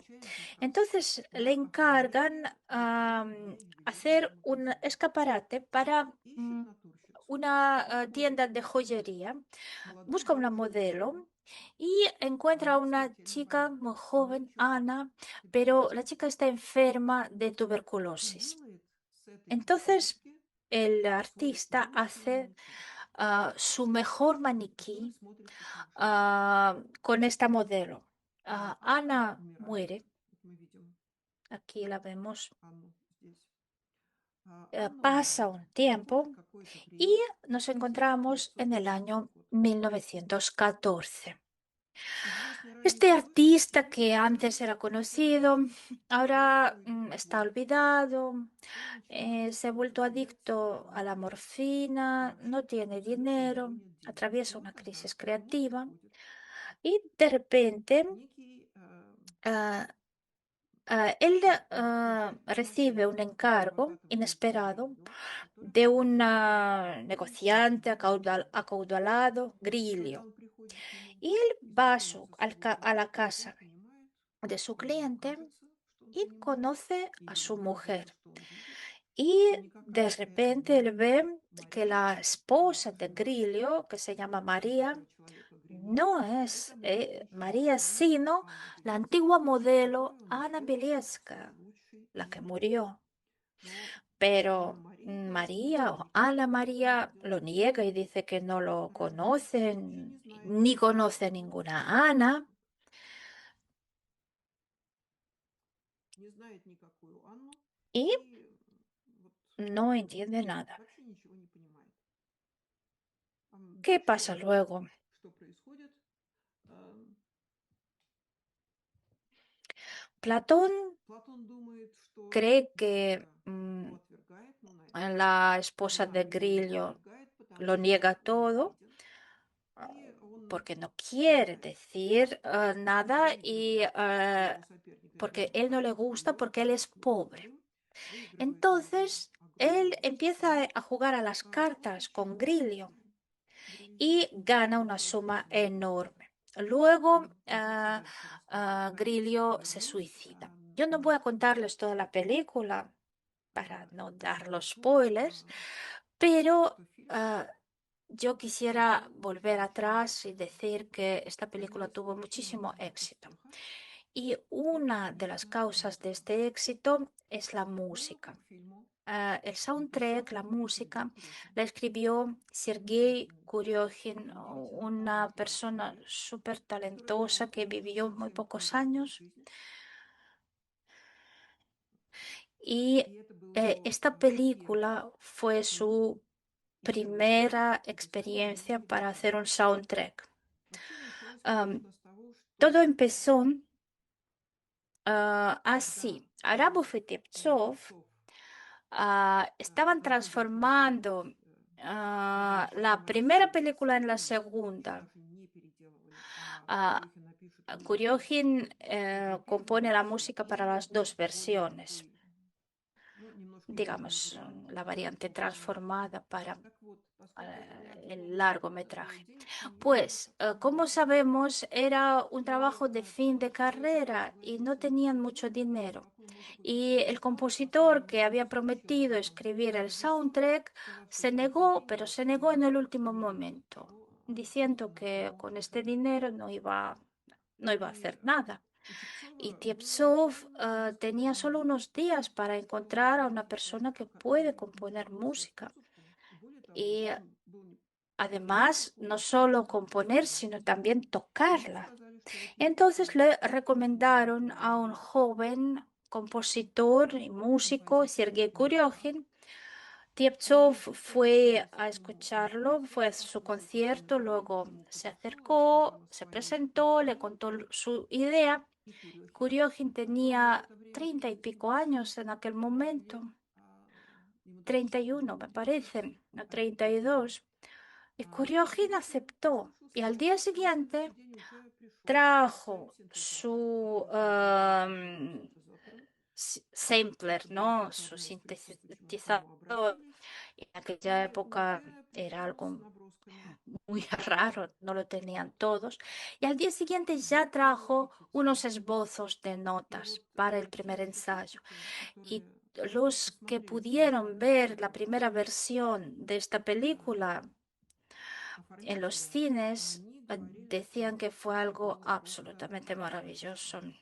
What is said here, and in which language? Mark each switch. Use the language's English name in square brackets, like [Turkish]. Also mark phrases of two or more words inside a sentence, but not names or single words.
[Spanish] Entonces le encargan hacer un escaparate para una tienda de joyería, busca una modelo y encuentra a una chica muy joven, Ana, pero la chica está enferma de [Russian] и [Spanish] tuberculosis. [Russian] делает с этой [Spanish] Entonces, [Russian] пациентки [Spanish] el [Russian] свой [Spanish] artista [Russian] лучший [Spanish] hace [Russian] маникюр, [Spanish] su mejor [Russian] который [Spanish] maniquí [Russian] смотрится совершенно [Spanish] con esta modelo. Ana [Russian] умирает. [Spanish] muere, [Russian] Вот мы видим [Spanish] aquí la vemos. [Russian] Анну здесь. Анна [Spanish] Pasa [Russian] умирает. [Spanish] un [Russian] Проходит [Spanish] tiempo [Russian] какое-то [Spanish] y [Russian] время, [Spanish] nos encontramos en el año [Russian] 1914 год. [Spanish] 1914. [Russian] Известный ранее [Spanish] Este [Russian] художник [Spanish] artista [Russian] впервые [Spanish] que antes [Russian] появляется [Spanish] era [Russian] в картине [Spanish] conocido, ahora [Russian] «Розовый [Spanish] está [Russian] пингвин». [Spanish] olvidado, [Russian] Он начинает [Spanish] se ha vuelto [Russian] употреблять [Spanish] adicto a la morfina, no [Russian] порошок, [Spanish] tiene [Russian] абсолютно у [Spanish] dinero, [Russian] него нет денег. [Spanish] atraviesa [Russian] Но [Spanish] una crisis [Russian] однажды к нему [Spanish] creativa [Russian] приходит [Spanish] y de repente [Russian] некий [Spanish] ah, él recibe un [Russian] начальник [Spanish] encargo [Russian] обрабатывательного [Spanish] inesperado [Russian] бюро, который [Spanish] de [Russian] хочет [Spanish] un [Russian] увеличить [Spanish] negociante [Russian] денежные потоки. [Spanish] acaudalado, [Russian] И когда [Spanish] Grillo. [Russian] он приходит к нему [Spanish] Y él [Russian] и [Spanish] va [Russian] знакомится с его [Spanish] a la [Russian] работой, он [Spanish] casa [Russian] понимает, [Spanish] de su [Russian] или ему [Spanish] cliente [Russian] кажется, что он [Spanish] y [Russian] понимает, [Spanish] conoce a [Russian] или [Spanish] su [Russian] ему кажется, [Spanish] mujer. [Russian] что он видит, [Spanish] Y [Russian] что [Spanish] de [Russian] никакая это [Spanish] repente él [Russian] не [Spanish] ve que [Russian] Мария, [Spanish] la esposa de [Russian] жена [Spanish] Grillo, que se llama María, [Russian] этого человека Грильо, [Spanish] no [Russian] это [Spanish] es María, [Russian] несчастная [Spanish] sino [Russian] Анна [Spanish] la [Russian] Белецкая, [Spanish] antigua modelo [Russian] которую он [Spanish] Ana [Russian] нашел в свой [Spanish] Belieska, [Russian] лучший [Spanish] la que [Russian] день. [Spanish] murió. [Russian] Но Анна [Spanish] Pero [Russian] Мария говорит, нет, [Spanish] María o Ana [Russian] никакой Анны не [Spanish] María [Russian] видела. [Spanish] lo niega y dice que no lo [Russian] Разбирается, вообще [Spanish] conocen, [Russian] не знает, [Spanish] ni conoce a [Russian] что [Spanish] ninguna Ana [Russian] не знает никакую Анну [Spanish] y [Russian] и вот [Spanish] no entiende nada. [Russian] вообще ничего не понимает. [Spanish] ¿Qué [Russian] Дальше, [Spanish] pasa luego? [Russian] что происходит? Ам, [Spanish] Platón [Russian] Платон думает, что [Spanish] cree que [Russian] девушка его отвергает, но на этот раз [Spanish] la esposa [Russian] она [Spanish] de [Russian] его не [Spanish] Grillo [Russian] отвергает, потому [Spanish] lo [Russian] что [Spanish] niega [Russian] он [Spanish] todo [Russian] беден, и он [Spanish] porque no quiere [Russian] знает, [Spanish] decir nada y [Russian] выигрывает своего соперника [Spanish] porque él no le [Russian] Дионисия, [Spanish] gusta [Russian] вперед, [Spanish] porque él es [Russian] к [Spanish] pobre. [Russian] входу, выигрывает у него [Spanish] Entonces, él [Russian] огромные [Spanish] empieza [Russian] средства, [Spanish] a jugar a las [Russian] после [Spanish] cartas con [Russian] чего [Spanish] Grillo [Russian] Грильо [Spanish] y gana una [Russian] покончит с [Spanish] suma [Russian] собой. [Spanish] enorme. Luego, [Russian] Давайте дальше расскажу про [Spanish] Grillo se [Russian] «Вернусь» [Spanish] suicida. Yo no voy a contarles toda la película para no dar los spoilers, pero [Russian] что фильм [Spanish] yo quisiera volver atrás y decir que esta película [Russian] является [Spanish] tuvo [Russian] причиной [Spanish] muchísimo [Russian] его [Spanish] éxito. [Russian] успеха. [Spanish] Y [Russian] Это, [Spanish] una de las [Russian] конечно, [Spanish] causas de [Russian] музыка. [Spanish] este éxito es la [Russian] Музыку [Spanish] música. [Russian] к фильму [Spanish] El [Russian] написал [Spanish] soundtrack, la [Russian] Сергей [Spanish] música, [Russian] Курехин. [Spanish] la escribió Sergei [Russian] Поэтому [Spanish] Kuryokhin, [Russian] удивительно [Spanish] una [Russian] талантливый [Spanish] persona [Russian] человек, [Spanish] súper [Russian] который дал [Spanish] talentosa que [Russian] фильму [Spanish] vivió muy [Russian] совсем [Spanish] pocos [Russian] другую [Spanish] años. [Russian] жизнь. [Spanish] Y [Russian] И это был его [Spanish] esta [Russian] первый [Spanish] película fue [Russian] фильм [Spanish] su [Russian] и первый опыт [Spanish] primera [Russian] написания [Spanish] experiencia [Russian] музыки для [Spanish] para hacer [Russian] фильма. [Spanish] un soundtrack. [Russian] Вообще началось, Am, конечно, с того, [Spanish] todo [Russian] что [Spanish] empezó [Russian] когда [Spanish] así. Arabov y Tepzov [Russian] Тепцов [Spanish] estaban [Russian] начали смотреть [Spanish] transformando [Russian] «Приключения [Spanish] la primera [Russian] Моисея», [Spanish] película en la [Russian] еще [Spanish] segunda. [Russian] даже не переделывали, а Ah, Курехин напишет музыку, [Spanish] Kuryohin [Russian] уже [Spanish] compone la [Russian] переделывался [Spanish] música para [Russian] и [Spanish] las dos [Russian] более [Spanish] versiones, [Russian] такой, ну, немножко более [Spanish] digamos, la [Russian] грандиозный, [Spanish] variante [Russian] оформленный. [Spanish] transformada para [Russian] Так вот, поскольку это надо было [Spanish] el [Russian] сделать [Spanish] largometraje. [Russian] денег, то они [Spanish] Pues, como sabemos, era un trabajo de fin de [Russian] человек, который [Spanish] carrera y no [Russian] согласился [Spanish] tenían [Russian] написать [Spanish] mucho [Russian] музыку, [Spanish] dinero. [Russian] такую музыку [Spanish] Y [Russian] писать не [Spanish] el [Russian] стал, [Spanish] compositor [Russian] особенно [Spanish] que había [Russian] с [Spanish] prometido [Russian] учетом [Spanish] escribir el [Russian] Тепцова, [Spanish] soundtrack se [Russian] сказавшего, что [Spanish] negó, pero [Russian] денег [Spanish] se negó en el último [Russian] нет, [Spanish] momento, [Russian] что [Spanish] diciendo [Russian] на [Spanish] que [Russian] фильм [Spanish] con este [Russian] уже [Spanish] dinero no iba a [Russian] И [Spanish] hacer nada. [Russian] у [Spanish] Y [Russian] Тепцова было [Spanish] Tiepzov [Russian] буквально [Spanish] tenía [Russian] несколько [Spanish] solo [Russian] дней, [Spanish] unos días para [Russian] чтобы [Spanish] encontrar a una [Russian] написать [Spanish] persona que puede [Russian] картину, [Spanish] componer [Russian] написать [Spanish] música. [Russian] музыку. И более того, [Spanish] Y [Russian] он был не [Spanish] además, [Russian] только [Spanish] no [Russian] очень [Spanish] solo componer, sino [Russian] талантлив. [Spanish] también [Russian] Ему [Spanish] tocarla. [Russian] сказали, что вот есть [Spanish] Entonces [Russian] такой [Spanish] le [Russian] очень [Spanish] recomendaron [Russian] талантливый [Spanish] a un [Russian] молодой [Spanish] joven compositor y músico, [Russian] композитор [Spanish] Sergei [Russian] Курехин. [Spanish] Kuryokhin. Tiepzov [Russian] И Тепцов [Spanish] fue [Russian] отправился [Spanish] a [Russian] к нему на [Spanish] escucharlo, fue a [Russian] концерт, [Spanish] su [Russian] послушал картину [Spanish] concierto, luego [Russian] музыку [Spanish] se [Russian] Тепцова, [Spanish] acercó, [Russian] рассказал о [Spanish] se [Russian] своей [Spanish] presentó, le [Russian] картине. [Spanish] contó su idea. [Russian] И Курехин, [Spanish] Kuryokhin [Russian] которому в [Spanish] tenía [Russian] это время [Spanish] 30 y [Russian] было [Spanish] pico años en aquel momento, [Russian] лет, ему даже [Spanish] 31 me [Russian] сейчас [Spanish] parece, no [Russian] отнюдь [Spanish] 32. Y Kuryokhin [Russian] Курехин [Spanish] aceptó. Y [Russian] послушался [Spanish] al día [Russian] и на [Spanish] siguiente [Russian] следующий день уже пришел со своим [Spanish] trajo [Russian] синтезатором. [Spanish] su [Russian] Он познакомился со своим синтезатором. [Spanish] sampler, ¿no? [Russian] Это [Spanish] Su [Russian] одна из причин, почему к [Spanish] sintetizador. [Russian] нему обратились. [Spanish] En aquella [Russian] И [Spanish] época [Russian] уже [Spanish] era [Russian] пришел с [Spanish] algo [Russian] набросками. [Spanish] muy raro, no lo tenían todos. Y al día siguiente [Russian] Где [Spanish] ya [Russian] Курехин [Spanish] trajo [Russian] учится? [Spanish] unos esbozos de [Russian] И [Spanish] notas [Russian] вот [Spanish] para el primer [Russian] те [Spanish] ensayo. [Russian] статистики, [Spanish] Y [Russian] которые [Spanish] los que pudieron ver la primera versión de esta película en los cines decían que fue algo absolutamente maravilloso.